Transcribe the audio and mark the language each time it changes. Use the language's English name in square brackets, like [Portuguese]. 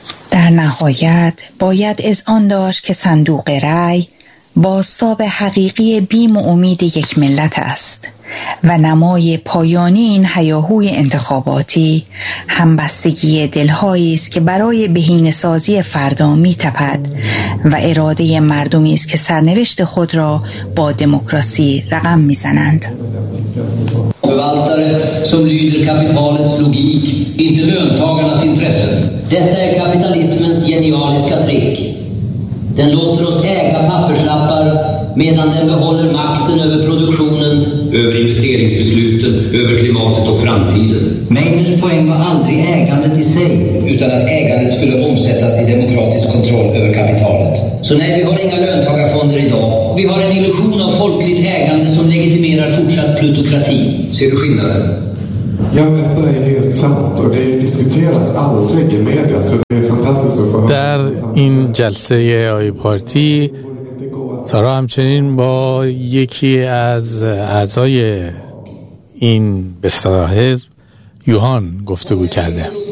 [Persian] در نهایت باید از آن داشت که صندوق رای بازتاب حقیقی بیم و امید یک ملت است و نمای پایانی این هیاهوی انتخاباتی همبستگی دلهایی است که برای بهینه‌سازی فردا می‌تپد و اراده مردمی است که سرنوشت خود را با دموکراسی رقم می‌زنند. [Swedish] Förvaltare som lyder kapitalets logik, inte löntagarnas intressen. Detta är kapitalismens genialiska trick. Den låter oss äga papperslappar medan den behåller makten över produktionen, över investeringsbesluten, över klimatet och framtiden. Meiners poäng var aldrig ägandet i sig, utan att ägandet skulle omsättas i demokratisk kontroll över kapitalet. Så nej, vi har inga löntagarfonder idag. Vi har en illusion av folkligt ägande som legitimerar fortsatt plutokrati. Ser du skillnaden? Ja, detta är helt sant och det diskuteras aldrig i media, så det är fantastiskt att få höra. Där in jälse i AI Party. [Persian] سارا همچنین با یکی از اعضای این به اصطلاح حزب یوهان گفتگو کرده.